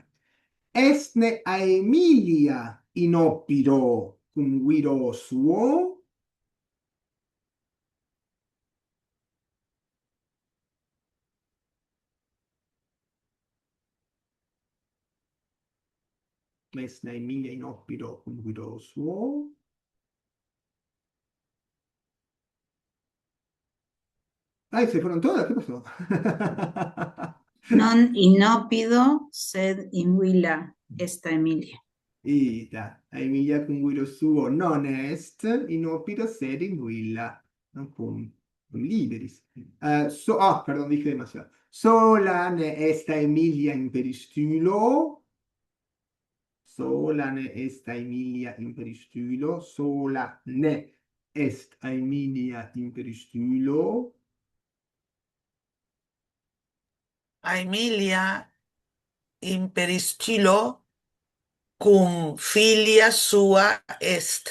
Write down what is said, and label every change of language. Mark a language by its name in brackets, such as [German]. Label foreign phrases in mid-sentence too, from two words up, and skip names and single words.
[Latin] Esne Aemilia in oppido cum viro suo. Esne Aemilia in oppido cum viro suo. [Spanish] Ay, se fueron todas, ¿qué pasó? [Latin] Non in oppido, sed in villa est Emilia. Ita, Aemilia cum viro suo non est in oppido sed in villa, non cum liberis. [Spanish] Perdón, dije demasiado. [Latin] Sola ne est Aemilia in peristylo. Sola ne est Aemilia in peristylo. Sola ne est Aemilia in peristylo. Aemilia in peristylo cum filia sua est.